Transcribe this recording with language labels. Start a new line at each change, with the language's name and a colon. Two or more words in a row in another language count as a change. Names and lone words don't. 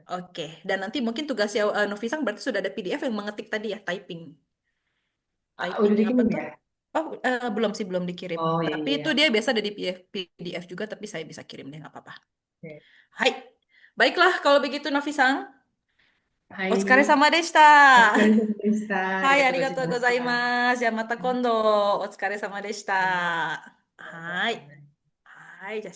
Indonesian: Oke, dan nanti mungkin tugasnya Novisang berarti sudah ada PDF yang mengetik tadi ya, typing. Udah Typing apa dikirim tuh? ya? Oh, belum sih, belum dikirim. Oh iya Tapi iya. itu dia biasa ada di PDF juga, tapi saya bisa kirim deh, nggak apa-apa. Oke. Hai, baiklah kalau begitu Novisang.
Japanese: Otsukare Hai, sama deshita. お疲れ様でした。ありはい、がとうございありがとうごました。ざいます。じゃあまた今度、お疲れ様でした。はい、バイバはい。イ。はい、じゃあ